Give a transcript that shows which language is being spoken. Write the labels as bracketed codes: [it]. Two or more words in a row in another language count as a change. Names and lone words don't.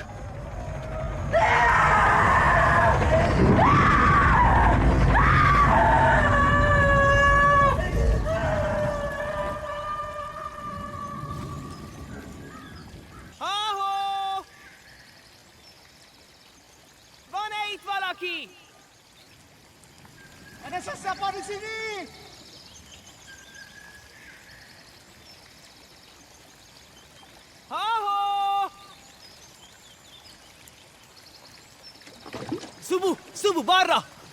[hu] Ha-ho! Van-e itt valaki? [ms] Ada sesiapa di sini? [hu] Ha-ho! Subu! Subu, balra!